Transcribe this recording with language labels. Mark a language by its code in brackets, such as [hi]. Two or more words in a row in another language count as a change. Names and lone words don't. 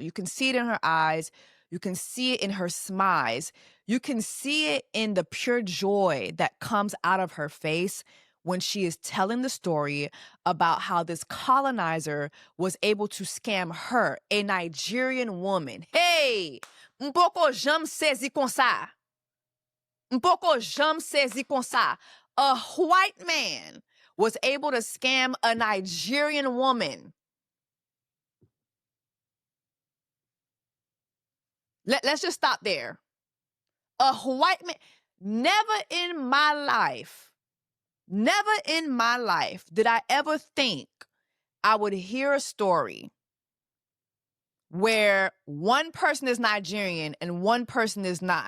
[en] You can see it in her eyes. You can see it in her smiles. You can see it in the pure joy that comes out of her face when she is telling the story about how this colonizer was able to scam her, a Nigerian woman. [ht] Hey, mpoko jam sezi kon sa. Mpoko jam sezi kon sa. [en] A white man was able to scam a Nigerian woman. Let's just stop there. A white man. Never in my life did I ever think I would hear a story where one person is Nigerian and one person is not.